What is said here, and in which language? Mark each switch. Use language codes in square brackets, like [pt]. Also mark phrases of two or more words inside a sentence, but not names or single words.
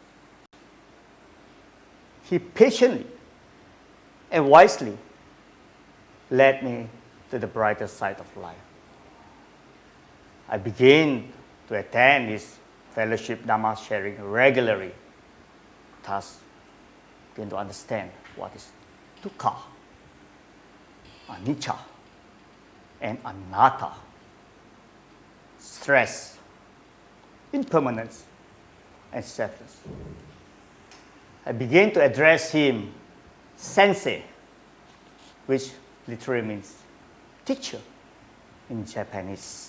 [en] He patiently and wisely led me to the brighter side of life. I began to attend his fellowship Dharma sharing regularly, thus began to understand what is [pi] dukkha, anicca, [en] and anatta, stress, impermanence, and selfless. I began to address him sensei, which literally means teacher in Japanese.